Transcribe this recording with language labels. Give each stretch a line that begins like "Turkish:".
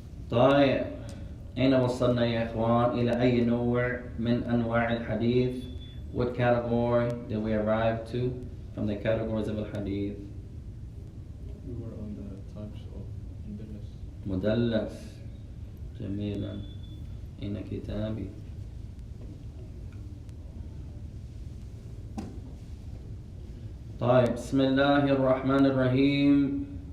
Arabic: طيب أين وصلنا يا إخوان؟ إلى أي نوع من أنواع الحديث?
English: What category did we arrive to from the categories of al-hadith? We were on the types of mudallas.
Arabic: مدلس. جميلا. أين كتابي؟ طيب بسم الله الرحمن الرحيم.